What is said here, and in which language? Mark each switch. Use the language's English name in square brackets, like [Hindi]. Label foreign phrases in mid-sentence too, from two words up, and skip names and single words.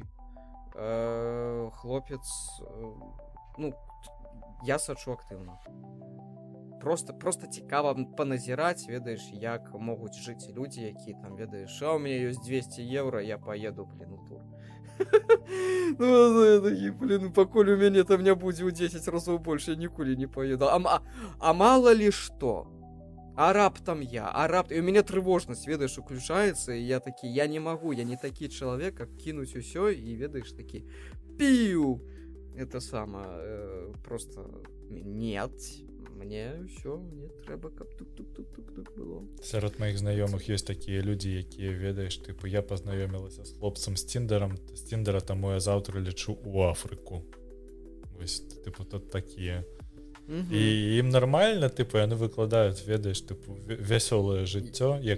[Belarusian] Хлопец, ну, я сачу актыўна. Просто цікава паназіраць, ведаеш, як могуць жыць людзі, якія там, ведаеш, а у мяне ёсць 200 евро, [Russian] я поеду, блин, [Belarusian] у тур. Ну, я такі, блин, пакуль у мяне там не будзе ў 10 разоў больш, я нікулі не поеду. [Russian] А мало ли што? [Belarusian] А раптам я, і у мяне трывожнасць, ведаеш, уключаецца, і я такі, я не магу, я не такі чалавек, каб кінуць усё, і ведаеш, такі, піу! [Russian] Это просто, нет, мне [Belarusian] ўсё, мне трэба, каб тук-тук-тук-тук было. Сярод маіх знаёмых ёсць такія людзі, якія, ведаеш, тыпу, я пазнаёмілася з хлопцам з Тіндера, таму я заўтра лечу ў Афрыку. Вось, тыпу, тут такія. І ім нармальна, тыпу, яны выкладаюць, ведаеш, тыпу, вясёлае жыццё, як